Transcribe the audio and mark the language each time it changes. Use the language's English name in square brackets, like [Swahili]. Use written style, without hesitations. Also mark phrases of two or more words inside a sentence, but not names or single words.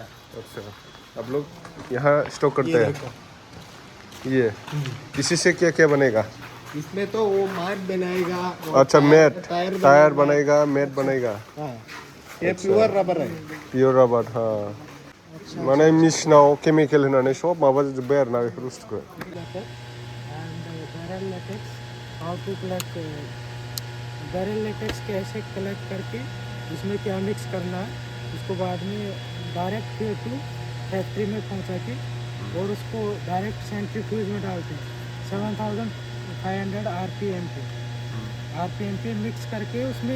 [Hindi] अच्छा अब लोग यहाँ स्टॉक करते हैं ये इसी से क्या क्या बनेगा इसमें तो वो मैट बनाएगा अच्छा [English] mat tyre [Hindi] बनेगा मैट बनेगा हाँ ये [English] pure rubber [Hindi] है [English] pure rubber [Bodo] हाँ माने मेसिनाव केमिकेल होनानै सब माबा जोब्बाय आरोना बेफोर बुस्थुखौ [English] barrel latex [Hindi] कैसे कलेक्ट करके इसमें क्या मिक्स करना है उसको बाद में [English] direct to factory [Hindi] में पहुंचा के और उसको [English] direct centrifuge [Hindi] में डालते हैं 7500 आरपीएम पे मिक्स करके उसमें